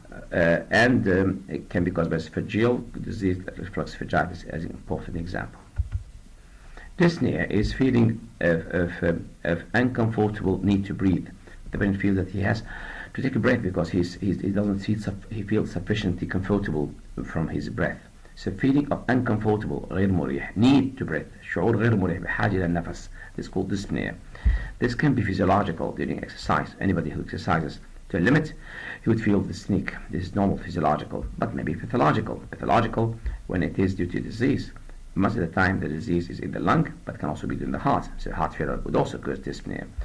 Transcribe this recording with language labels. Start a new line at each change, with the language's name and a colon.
English: And it can be caused by esophageal disease, reflux esophagitis, as an important example. Dyspnea is feeling of uncomfortable need to breathe. The patient feels that he has to take a breath because he feels sufficiently comfortable from his breath. So feeling of uncomfortable
Arabic: غير مريح,
English: need to breathe,
Arabic: شعور غير مريح بحاجة إلى النفس.
English: This is called dyspnea. This can be physiological during exercise. Anybody who exercises to a limit, he would feel the sneak. This is normal physiological, but maybe pathological. Pathological when it is due to disease. Most of the time the disease is in the lung, but can also be in the heart. So heart failure would also cause dyspnea.